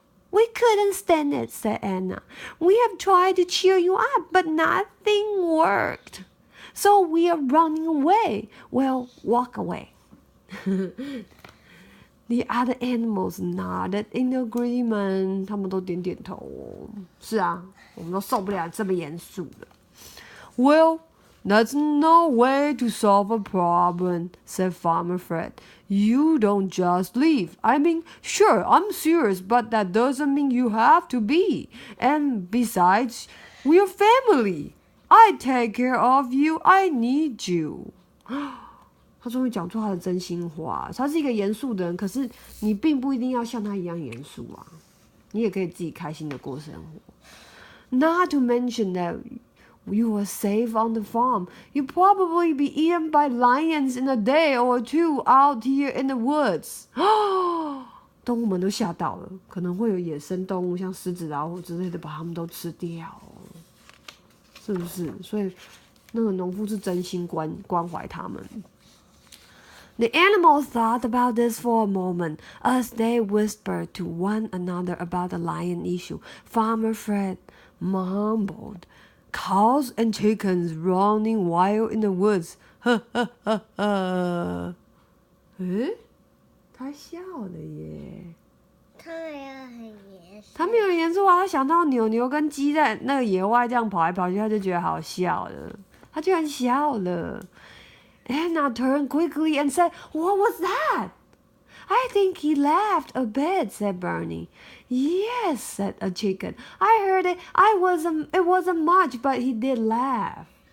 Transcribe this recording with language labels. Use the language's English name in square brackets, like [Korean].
[English] "We couldn't stand it," said Edna. "We have tried to cheer you up, but nothing worked. So we are running away. Well, walk away." The other animals nodded in agreement. [Chinese] 他们都点点头哦。是啊，我们都受不了这么严肃的。 [English] Well, that's no way to solve a problem, said Farmer Fred. You don't just leave. I mean, sure, I'm serious, but that doesn't mean you have to be. And besides, we're family. I take care of you. I need you. [Chinese] 他终于讲出他的真心话。他是一个严肃的人，可是你并不一定要像他一样严肃啊，你也可以自己开心的过生活。 [English] Not to mention that you are safe on the farm. You'll probably be eaten by lions in a day or two out here in the woods. [Chinese] 动物们都吓到了，可能会有野生动物，像狮子、老虎之类的，把它们都吃掉哦，是不是？所以那个农夫是真心关怀他们。 [English] The animals thought about this for a moment as they whispered to one another about the lion issue. Farmer Fred mumbled, "Cows and chickens running wild in the woods. [Chinese] 呵呵呵呵。他笑了耶。他没有很严肃。他没有很严肃啊，他想到牛牛跟鸡在那个野外这样跑来跑去，他就觉得好笑了，他居然笑了。 [English] Edna turned quickly and said, "What was that?" "I think he laughed a bit," said Bernie. "Yes," said a chicken. "I heard it. It wasn't much, but he did laugh."